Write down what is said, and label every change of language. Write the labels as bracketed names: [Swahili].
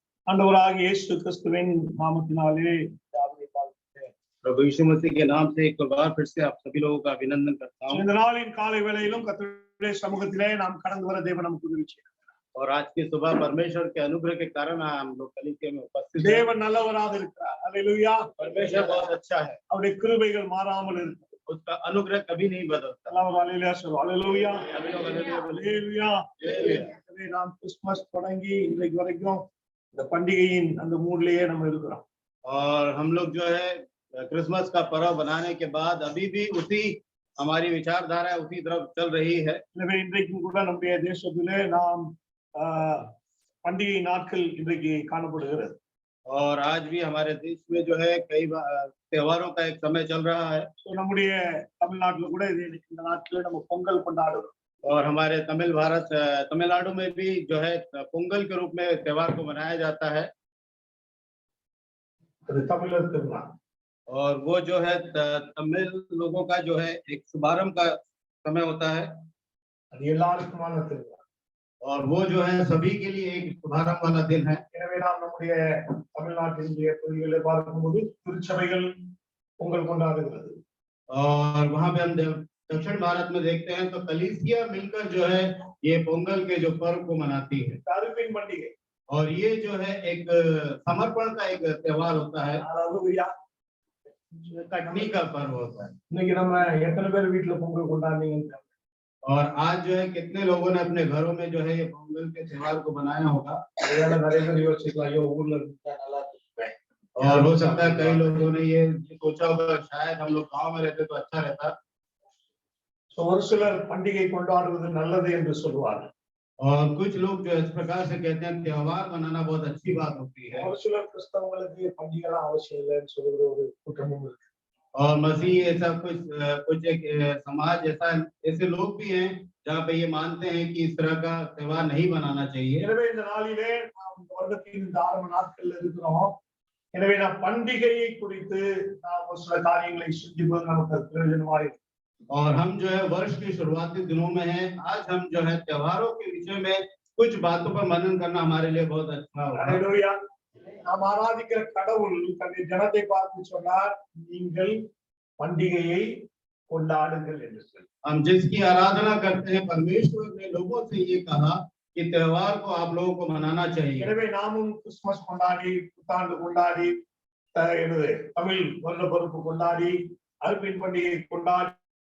[Tamil] ஆண்டவராகிய இயேசு கிறிஸ்துவின் நாமத்தினாலே யாவரை வாழ்த்துகிறேன். [Hindi] प्रभु यीशु मसीह के नाम से एक बार फिर से आप सभी लोगों का अभिनंदन करता हूं। [Tamil] இந்த நாளின் காலை வேளையிலும் கர்த்தருடைய சமூகத்திலே நாம் கடந்து வர தேவன் நமக்கு உதவி செய்தார். [Hindi] और आज की सुबह परमेश्वर के अनुग्रह के कारण हम लोग कलीसिया में उपस्थित हैं। [Tamil] தேவன் நல்லவராக இருக்கிறார். ஹalleluya. [Hindi] परमेश्वर बहुत अच्छा है, [Tamil] அவருடைய கிருபைகள் மாறாமல் இருக்கிறது. [Hindi] उसका अनुग्रह कभी नहीं बदलता। [Tamil] எல்லாரும் ஹalleluya சொல்லுங்க. ஹalleluya. [Hindi] सभी लोग हालेलुया बोलें। [Tamil] ஹalleluya. எனவே நாம் கிறிஸ்மஸ் தொடங்கி இன்றைக்கு வரைக்கும் இந்த பண்டிகையின் அந்த மூட்லயே நம்ம இருக்கிறோம். [Hindi] और हम लोग जो है क्रिसमस का पर्व बनाने के बाद अभी भी उसी हमारी विचारधारा उसी तरफ चल रही है। [Tamil] எனவே இன்றைக்கும் கூட நம்முடைய தேசத்திலே நாம் பண்டிகை நாட்கள் இன்றைக்கு காணப்படுகிறது. [Hindi] और आज भी हमारे देश में जो है कई त्योहारों का एक समय चल रहा है। [Tamil] நம்முடைய தமிழ்நாட்டுல கூட இந்த நாட்களே நம்ம பொங்கல் கொண்டாடுறோம். [Hindi] और हमारे तमिलनाडु में भी जो है पोंगल के रूप में त्योहार को मनाया जाता है। [Tamil] தமிழர் திருநாள். [Hindi] और वो जो है तमिल लोगों का जो है एक शुभारंभ का समय होता है। [Tamil] அது எல்லாருக்குமான திருநாள். [Hindi] और वो जो है सभी के लिए एक शुभारंभ वाला दिन है। [Tamil] எனவே நாம் நம்முடைய தமிழ்நாட்டினுடைய பகுதிகளை பார்க்கும்போது திருச்சபைகள் பொங்கல் கொண்டாடுகிறது. [Hindi] और वहां पे हम दक्षिण भारत में देखते हैं तो कलीसिया मिलकर जो है ये पोंगल के जो पर्व को मनाती है। [Tamil] அறுப்பின் பண்டிகை. [Hindi] और ये जो है एक समर्पण का एक त्योहार होता है, कटनी का पर्व होता है। [Tamil] இன்னைக்கு நம்ம எத்தனை பேர் வீட்டுல பொங்கல் கொண்டாடுனீங்க? [Hindi] और आज जो है कितने लोगों ने अपने घरों में जो है ये पोंगल के त्योहार को बनाया होगा। [Tamil] ஒருவேளை நிறைய பேர் யோசிக்கலாம், ஐயோ ஊர்ல இருந்தா நல்லா இருந்திருப்பேன். [Hindi] और हो सकता है कई लोगों ने ये सोचा होगा शायद हम लोग गांव में रहते तो अच्छा रहता। [Tamil] ஒரு சிலர் பண்டிகை கொண்டாடுவது நல்லது என்று சொல்வார்கள். [Hindi] और कुछ लोग जो इस प्रकार से कहते हैं त्योहार मनाना बहुत अच्छी बात होती है। [Tamil] ஒரு சிலர் கிறிஸ்தவங்களுக்கு பண்டிகைலாம் அவசியம் இல்லைன்னு சொல்கிற ஒரு கூட்டமும் இருக்கு. [Hindi] और मसीह ऐसा कुछ एक समाज ऐसे लोग भी हैं जहाँ पे ये मानते हैं कि इस तरह का त्योहार नहीं मनाना चाहिए। [Tamil] எனவே இந்த நாளிலே நாம் வருடத்தின் இந்த ஆரம்ப நாட்கள்ல இருக்கிறோம். எனவே நாம் பண்டிகையை குறித்து நாம் ஒரு சில காரியங்களை சிந்திப்பது நமக்கு பிரயோஜனமாக இருக்கு. [Hindi] और हम जो है वर्ष की शुरुआती दिनों में हैं, आज हम जो है त्योहारों के विषय में कुछ बातों पर मनन करना हमारे लिए बहुत अच्छा होगा। [Tamil] ஹalleluya. நாம் ஆராதிக்கிற கடவுள் தன்னுடைய ஜனத்தை பார்த்து சொன்னார், நீங்கள் பண்டிகையை கொண்டாடுங்கள் என்று சொல்லி. [Hindi] हम जिसकी आराधना करते हैं परमेश्वर ने लोगों से ये कहा कि त्योहार को आप लोगों को मनाना चाहिए। [Tamil] எனவே நாமும் கிறிஸ்துமஸ் கொண்டாடி, புத்தாண்டு கொண்டாடி, தமிழ் வருட பிறப்பு கொண்டாடி, அறுப்பின் பண்டிகை கொண்டாடி